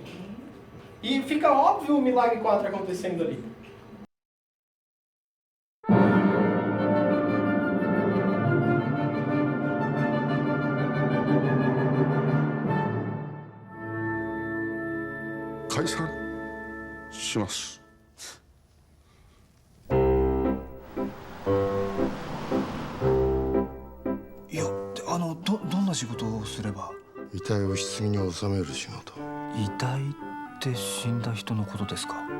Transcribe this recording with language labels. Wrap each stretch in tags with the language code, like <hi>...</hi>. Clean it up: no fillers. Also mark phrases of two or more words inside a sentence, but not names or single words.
<pt>E fica óbvio o Milagre 4 acontecendo ali.</pt> <ja>Kaisan します。いや、どんな仕事をすれば？遺体を棺に収める仕事。遺体って死んだ人のことですか？</ja>